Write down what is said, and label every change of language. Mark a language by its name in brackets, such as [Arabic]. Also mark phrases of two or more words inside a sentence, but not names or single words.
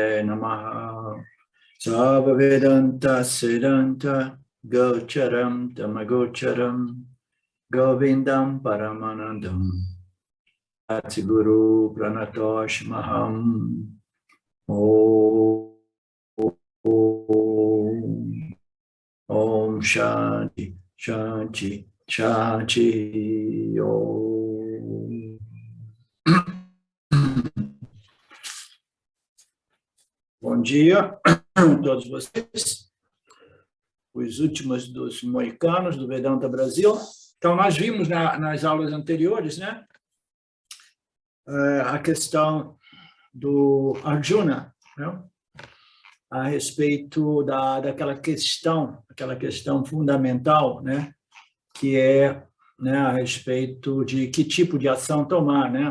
[Sanskrit] नमः सर्व वेदान्त सिद्धान्त गोचरं तमगोचरं गोविन्दं परमानन्दं सद्गुरुं प्रणतोऽस्म्यहम् ॐ शान्तिः शान्तिः शान्तिः ॐ. [Portuguese] Bom dia a todos vocês, os últimos dos moicanos do Vedanta Brasil. Então, nós vimos nas aulas anteriores, né, a questão do Arjuna, né, a respeito daquela questão fundamental, né, que é, né, a respeito de que tipo de ação tomar, né?